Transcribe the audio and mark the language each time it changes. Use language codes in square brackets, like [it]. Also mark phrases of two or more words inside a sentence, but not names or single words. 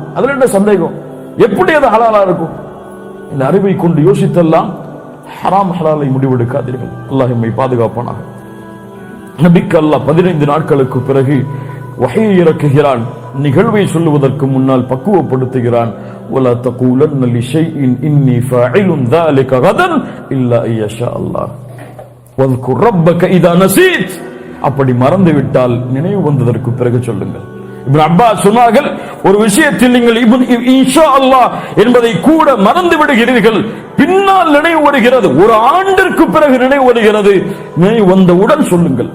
[ta] அதுல என்ன சந்தேகம்? எப்படி அது ஹலாலா இருக்கும்? இந்த அறிவை கொண்டு யோசித்தெல்லாம் ஹராம் ஹலாலை முடிவெடுக்காதீர்கள். அல்லாஹ் எம்மை பாதுகாப்பானாக. நபிக்கு அல்லாஹ் 15 நாட்களுக்கு பிறகு வஹீயை இறக்குகிறான். நிகழ்வை சொல்லுவதற்கு முன்னால் பக்குவப்படுத்துகிறான். [ar] ولا تقولن لشيء اني فاعل ذلك غدا الا ان يشاء الله واذكر ربك اذا نسيت. [ta] அப்படி மறந்து விட்டால் நினைவு வந்ததற்கு பிறகு சொல்லுங்கள். இப்னு அப்பாஸ் சொன்னார்கள், ஒரு விஷயத்தில் நீங்கள் [ar] إن شاء الله [ta] என்பதை கூட மறந்து விடுகிறீர்கள், பின்னால் நினைவு வருகிறது, ஒரு ஆண்டிற்கு பிறகு நினைவு வருகிறது, நினைவு வந்தவுடன் சொல்லுங்கள்.